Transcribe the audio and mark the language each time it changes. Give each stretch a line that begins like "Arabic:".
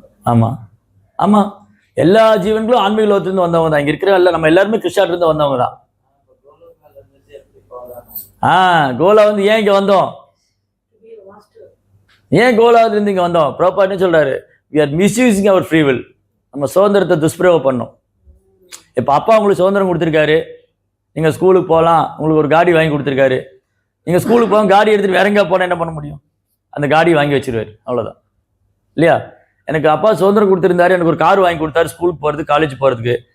Tamil: ஆமா ஆமா, எல்லா ஜீவன்களும் ஆன்மீக லோகத்திலிருந்து வந்தவங்க தான். இங்க இருக்கிற எல்லாம் நம்ம எல்லாருமே கிருஷ்ணால இருந்து வந்தவங்க தான். கோலா வந்து ஏன் இங்க வந்தோம், ஏன் கோலாவில இருந்து இங்க வந்தோம்? ப்ரோபா என்ன சொல்றாரு,
English: we are misusing our free will.
Tamil: நம்ம சுதந்திரத்தை துஷ்பிரயோகம் பண்ணோம். இப்ப அப்பா உங்களுக்கு சுதந்திரம் கொடுத்துருக்காரு, நீங்க ஸ்கூலுக்கு போகலாம், உங்களுக்கு ஒரு காடி வாங்கி கொடுத்துருக்காரு. நீங்க ஸ்கூலுக்கு போக காடி எடுத்துட்டு வேற எங்க போனா என்ன பண்ண முடியும், அந்த காடி வாங்கி வச்சிருவாரு, அவ்வளவுதான் இல்லையா. எனக்கு அப்பா சுதந்திரம் கொடுத்துருந்தாரு, எனக்கு ஒரு கார் வாங்கி கொடுத்தாரு ஸ்கூலுக்கு போறதுக்கு காலேஜ் போறதுக்கு.